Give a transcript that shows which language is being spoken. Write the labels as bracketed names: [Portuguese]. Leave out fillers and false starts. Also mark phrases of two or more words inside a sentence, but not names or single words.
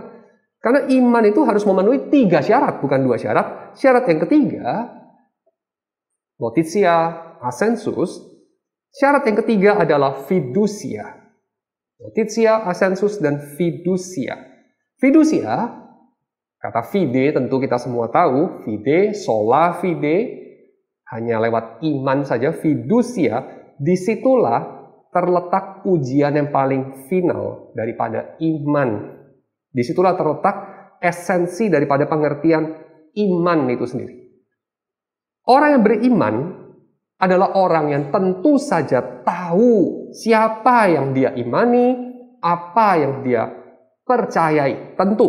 [Indonesian] Karena iman itu harus memenuhi 3 syarat, bukan 2 syarat. Syarat yang ketiga, [Latin] notitia, assensus. [Indonesian] Syarat yang ketiga adalah fiducia. [Latin] Notitia, assensus, dan fiducia. [Indonesian] Fiducia, kata fide tentu kita semua tahu, [Latin] fide, sola fide, [Indonesian] hanya lewat iman saja. Fiducia, disitulah terletak ujian yang paling final daripada iman. Disitulah terletak esensi daripada pengertian iman itu sendiri. Orang yang beriman adalah orang yang tentu saja tahu siapa yang dia imani, apa yang dia percayai, tentu.